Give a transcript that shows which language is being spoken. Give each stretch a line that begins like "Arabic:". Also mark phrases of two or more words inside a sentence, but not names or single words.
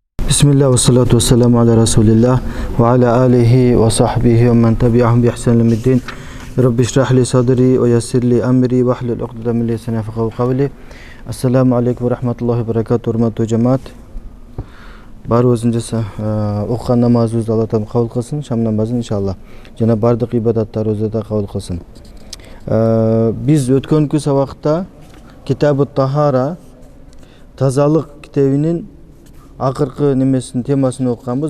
Arabic: بسم الله والصلاة والسلام على رسول الله وعلى آله وصحبه ومن تبعهم بإحسان إلى يوم الدين. رب اشرح لي صدري ويسر لي أمري واحلل عقدة من لساني يفقهوا قولي. السلام عليكم ورحمة الله وبركاته.
Uzbek: Hurmatli cemaat.
Kyrgyz: Бар өзүнчө окуган намазыбызды Алла Таала кабыл кылсын, шам намазын иншалла. Жана бардык ибадаттарыбызды да кабыл кылсын. Биз өткөнкү сабакта Китабут Тахара тазалык китебинин акыркы немесин темасын окуганбыз.